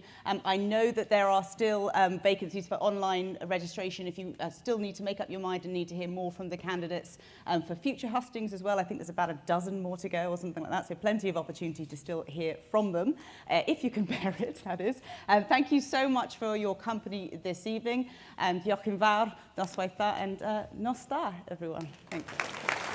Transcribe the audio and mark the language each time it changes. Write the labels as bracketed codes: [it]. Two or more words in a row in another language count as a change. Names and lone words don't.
[en] I know that there are still vacancies for online registration if you still need to make up your mind and need to hear more from the candidates for future hustings as well. I think there's about a dozen more to go or something like that, so plenty of opportunity to still hear from them, if you can bear it, that is. Thank you so much for your company this evening, and [cy] diolch yn fawr, noswaith dda, [en] and [cy] nos da, [en] everyone. Thanks.